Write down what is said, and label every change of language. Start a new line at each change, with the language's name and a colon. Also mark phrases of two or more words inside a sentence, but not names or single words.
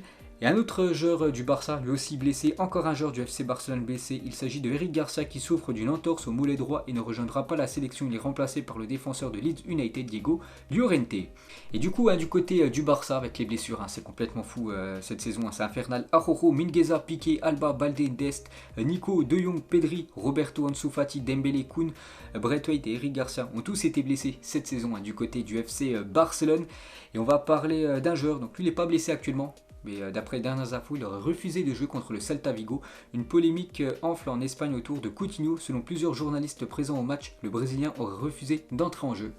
French: Et un autre joueur du Barça, lui aussi blessé, encore un joueur du FC Barcelone blessé. Il s'agit de Eric Garcia qui souffre d'une entorse au mollet droit et ne rejoindra pas la sélection. Il est remplacé par le défenseur de Leeds United, Diego Llorente. Et du coup, du côté du Barça, avec les blessures, c'est complètement fou cette saison, c'est infernal. Araujo, Mingueza, Piqué, Alba, Baldé, Dest, Nico, De Jong, Pedri, Roberto, Ansu Fati, Dembélé, Koun, Braithwaite et Eric Garcia ont tous été blessés cette saison du côté du FC Barcelone. Et on va parler d'un joueur, donc lui il n'est pas blessé actuellement. Mais d'après dernières infos, il aurait refusé de jouer contre le Celta Vigo. Une polémique enfle en Espagne autour de Coutinho. Selon plusieurs journalistes présents au match, le Brésilien aurait refusé d'entrer en jeu.